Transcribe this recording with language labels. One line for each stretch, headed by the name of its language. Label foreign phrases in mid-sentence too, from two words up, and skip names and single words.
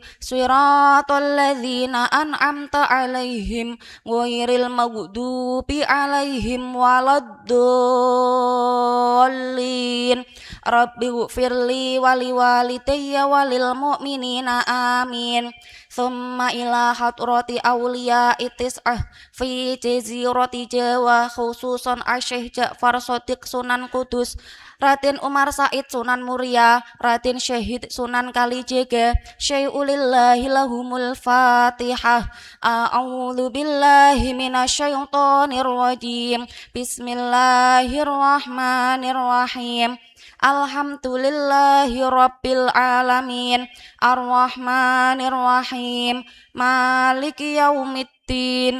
Arabic: صراط الذين أنعمت عليهم غير المغضوب عليهم ولا الضالين. رب اغفر لي ولوالدي وللمؤمنين آمين. ثم إلى حضرة أولياء التسعة في جزيرة جاوة خصوصا الشيخ جعفر صادق سونان قدس، رادين عمر سعيد سونان موريا، رادين شهيد سونان كاليجاغا، شيء لله لهم الفاتحة. أعوذ بالله من الشيطان الرجيم. بسم الله الرحمن الرحيم. الحمد لله رب العالمين. الرحمن الرحيم. مالك يوم الدين.